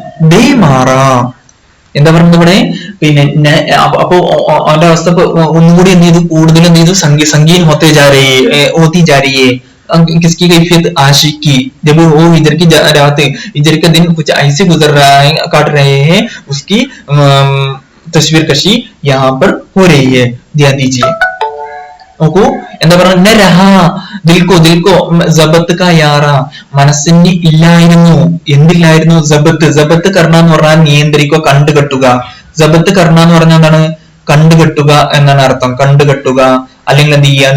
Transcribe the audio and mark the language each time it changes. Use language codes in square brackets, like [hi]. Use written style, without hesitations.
[ml] ബേമാറ. എന്താ പറയുന്നത് ഇവിടെ? പിന്നെ അപ്പൊ അവന്റെ അവസ്ഥ ഒന്നുകൂടി എന്ത് ചെയ്തു? കൂടുതൽ എന്ത് ചെയ്തു? [hi] സംഗീൻ होती जा रही है किसकी कैफियत? आशिकी. जब वो इधर की रात इधर का दिन कुछ ऐसे गुजर रहा है, काट रहे हैं, उसकी तस्वीर कशी यहाँ पर हो रही है. ध्यान दीजिए. [ml] നോക്കൂ എന്താ പറയുക? [hi] ദിൽക്കോ ദിൽക്കോ ജബത്ത് കാ യാറ, [ml] മനസ്സിന് ഇല്ലായിരുന്നു. എന്തില്ലായിരുന്നു? ജബത്ത്. ജബത്ത് കർണ എന്ന് പറഞ്ഞാൽ നിയന്ത്രിക്കുക, കണ്ടുകെട്ടുക. ജബത്ത് കർണ എന്ന് പറഞ്ഞാൽ എന്താണ്? കണ്ടുകെട്ടുക എന്നാണ് അർത്ഥം. കണ്ടുകെട്ടുക അല്ലെങ്കിൽ എന്ത് ചെയ്യുക?